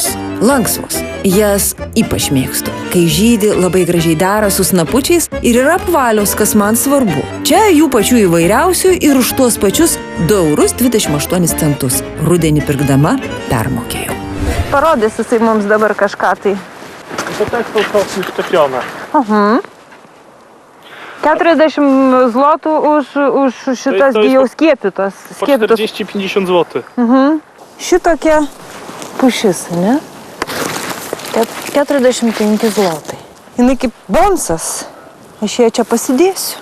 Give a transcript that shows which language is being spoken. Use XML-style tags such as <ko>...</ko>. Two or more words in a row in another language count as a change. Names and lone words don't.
<lt>Lanksvos. Jas ypač mėgstu. Kai žydi, labai gražiai dera su snapučiais ir yra apvalios, kas man svarbu. Čia jų pačių įvairiausių ir už tuos pačius 2,28 eurus. Rudenį pirkdama permokėjau. parodys jisai mums dabar kažką tai.</lt> <pl>To też są sosy szczepione.</pl> <lt>40 zlotų už šitas</lt> <pl>To jest</pl> <lt>jau skiepytos.</lt> <pl>Po 40-50 zł.</pl> <lt>Šitokia pušis, ne? 45 zlotai. Jinai kaip bonsas. Aš ją čia pasidėsiu.</lt>